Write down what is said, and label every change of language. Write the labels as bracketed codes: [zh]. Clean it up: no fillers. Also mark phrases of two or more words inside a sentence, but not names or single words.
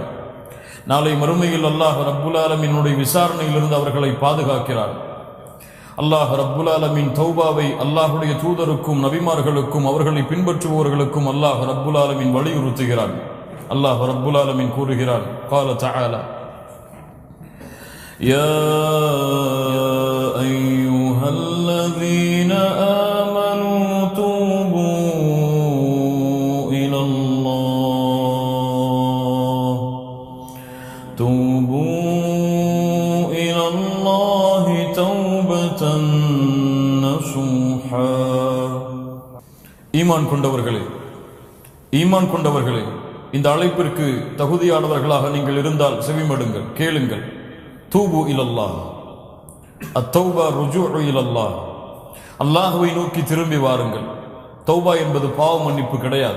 [ta] நாளை மறுமையில் அல்லாஹ் [ar] رب العالمين [ta] விசாரணையிலிருந்து அவர்களை பாதுகாக்கிறான். அல்லாஹ் [ar] رب العالمين [ta] தௌபாவை அல்லாஹுடைய தூதருக்கும் நபிமார்களுக்கும் அவர்களை பின்பற்றுபவர்களுக்கும் அல்லாஹ் [ar] رب العالمين [ta] வலியுறுத்துகிறான். அல்லாஹ் [ar] رب العالمين [ta] கூறுகிறான், [ar] قال تعالى: يا أيها الذين آمنوا توبوا إلى الله توبة نصوحا. [ta] ஈமான் கொண்டவர்களே, இந்த அழைப்பிற்கு தகுதியானவர்களாக நீங்கள் இருந்தால் செவிமடுங்கள், கேளுங்கள். [ar] توبوا إلى الله، التوبة رجوع إلى الله. [ta] அல்லாஹுவை நோக்கி திரும்பி வாருங்கள். தௌபா என்பது பாவ மன்னிப்பு கிடையாது.